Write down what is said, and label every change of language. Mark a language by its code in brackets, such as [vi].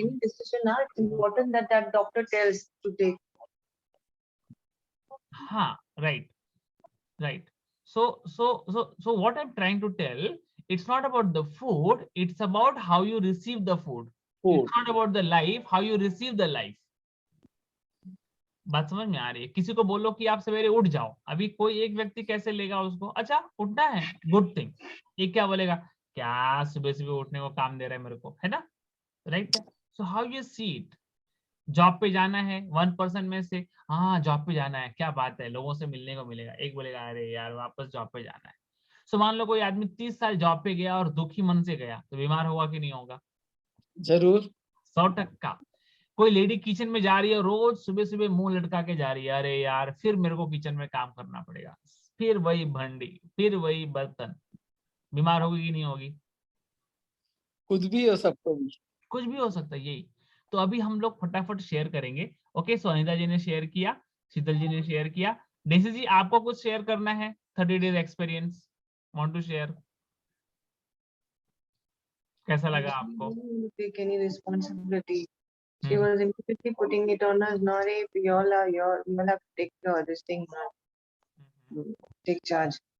[en] any decision. Now it's important that that doctor tells to take. [hi] हाँ, right. [en] So what I'm trying to tell, it's not about the food, it's about how you receive the food. Food. It's not about the life, how you receive the life. [hi] बात समझ में आ रही है? किसी को बोलो कि आप सवेरे उठ जाओ, अभी कोई एक व्यक्ति कैसे लेगा उसको? अच्छा उठना है, गुड थिंग। ये क्या बोलेगा, क्या सुबह सुबह उठने को काम दे रहा है मेरे को, है ना? Right. [en] So how you see it. [hi] Job पे जाना है, 1% में से हाँ जॉब पे जाना है, क्या बात है, लोगों से मिलने को मिलेगा। एक बोलेगा अरे यार वापस जॉब पे जाना है। सो मान लो कोई आदमी 30 साल जॉब पे गया और दुखी मन से गया, तो बीमार होगा कि नहीं होगा? जरूर। 100%। कोई लेडी किचन में जा रही है, रोज सुबह सुबह मुंह लटका के जा रही है, अरे यार फिर मेरे को किचन में काम करना पड़ेगा, फिर वही भंडी, फिर वही बर्तन, बीमार होगी कि नहीं होगी? कुछ भी हो, सबको भी। कुछ भी हो सकता है। यही तो अभी हम लोग फटाफट शेयर करेंगे। ओके, सो अनिता जी ने शेयर किया, शीतल जी ने शेयर किया। डेसी जी आपको कुछ शेयर करना है? 30 days experience, [en] Want to share? [hi] कैसा लगा आपको? [en] Take any responsibility. She hmm, was immediately putting it on us. Nare, you all have to take this thing, take charge.